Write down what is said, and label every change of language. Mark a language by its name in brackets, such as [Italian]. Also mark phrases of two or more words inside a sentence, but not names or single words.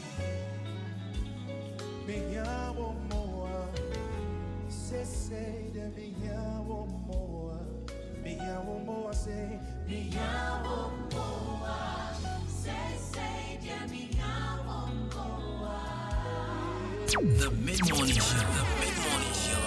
[Akan] Mi amo moa. Sese de mi amo moa. Mi amo moa. Say mi amo moa. Sese de mi amo moa. [English] The Mid-Morning Show. The Mid-Morning Show.